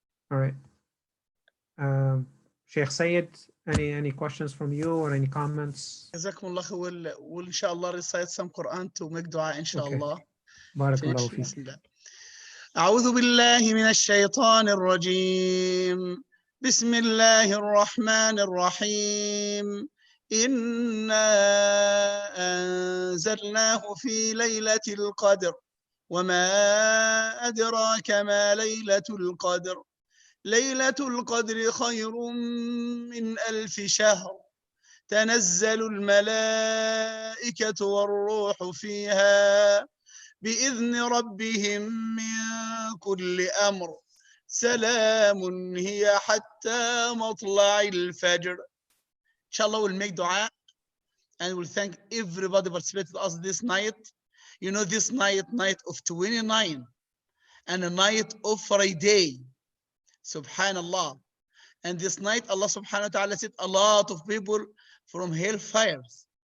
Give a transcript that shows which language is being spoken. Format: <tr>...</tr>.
<en>All right. Sheikh Sayed, any questions from you or any comments?</en> <ar>جزاكم الله خير. وإن شاء الله</ar> <en>recite some Quran to make dua</en> <ar>إن شاء الله. بارك الله</ar> <en>Finish.</en> <ar>فيك. بسم الله. أعوذ بالله من الشيطان الرجيم. بسم الله الرحمن الرحيم. إنا أنزلناه في ليلة القدر وما أدراك ما ليلة القدر. ليلة القدر خير من 1000 شهر. تنزل الملائكة والروح فيها بإذن ربهم من كل أمر. سلام هي حتى مطلع الفجر.</ar> <en>Inshallah, we'll make dua and we'll thank everybody participated with us this night. You know, this night of 29 and a night of Friday. Subhanallah. And this night, Allah subhanahu wa ta'ala said a lot of people from hellfires.</en>